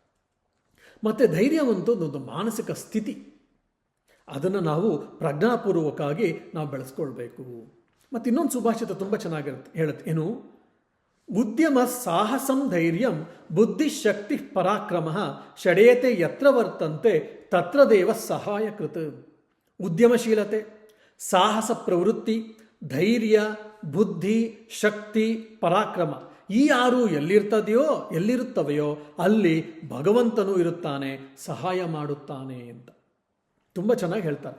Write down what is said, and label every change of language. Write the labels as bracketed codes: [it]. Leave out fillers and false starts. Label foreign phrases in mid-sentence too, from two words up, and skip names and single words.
[kn] ಮತ್ತು ಧೈರ್ಯವಂತೂ ಒಂದು ಮಾನಸಿಕ ಸ್ಥಿತಿ, ಅದನ್ನು ನಾವು ಪ್ರಜ್ಞಾಪೂರ್ವಕವಾಗಿ ನಾವು ಬೆಳೆಸ್ಕೊಳ್ಬೇಕು. ಮತ್ತು ಇನ್ನೊಂದು ಸುಭಾಷಿತ ತುಂಬ ಚೆನ್ನಾಗಿರುತ್ತೆ, ಹೇಳುತ್ತೆ ಏನು, [sa] ಉದ್ಯಮ ಸಾಹಸಂ ಧೈರ್ಯಂ ಬುದ್ಧಿಶಕ್ತಿ ಪರಾಕ್ರಮ ಷಡೇತೆ ಯತ್ರ ವರ್ತಂತೆ ತತ್ರ ದೇವ ಸಹಾಯಕೃತ. [kn] ಉದ್ಯಮಶೀಲತೆ, ಸಾಹಸ ಪ್ರವೃತ್ತಿ, ಧೈರ್ಯ, ಬುದ್ಧಿ, ಶಕ್ತಿ, ಪರಾಕ್ರಮ, ಈ ಯಾರು ಎಲ್ಲಿರುತ್ತವೆಯೋ ಅಲ್ಲಿ ಭಗವಂತನೂ ಇರುತ್ತಾನೆ, ಸಹಾಯ ಮಾಡುತ್ತಾನೆ ಅಂತ ತುಂಬ ಚೆನ್ನಾಗಿ ಹೇಳ್ತಾರೆ.